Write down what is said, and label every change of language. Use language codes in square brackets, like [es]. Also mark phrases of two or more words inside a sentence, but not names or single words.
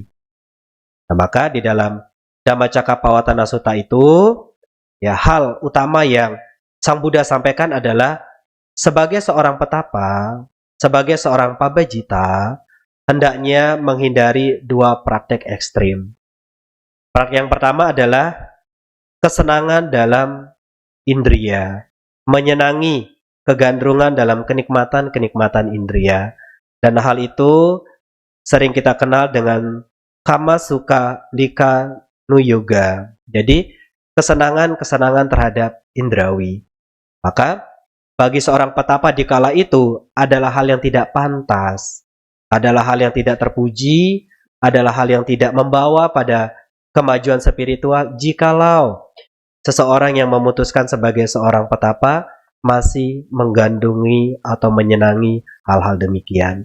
[id] Nah, maka di dalam Dhammacakkappavattana Sutta itu, ya hal utama yang Sang Buddha sampaikan adalah sebagai seorang petapa, sebagai seorang pabajita, hendaknya menghindari 2 praktek ekstrim. Praktek yang pertama adalah kesenangan dalam indria, menyenangi kegandrungan dalam kenikmatan-kenikmatan indria. Dan hal itu sering kita kenal dengan [pi] kama sukha lika nu yoga. [id] Jadi, kesenangan-kesenangan terhadap indrawi. Maka, bagi seorang petapa di kala itu adalah hal yang tidak pantas, adalah hal yang tidak terpuji, adalah hal yang tidak membawa pada kemajuan spiritual jikalau seseorang yang memutuskan sebagai seorang petapa masih menggandungi atau menyenangi hal-hal demikian.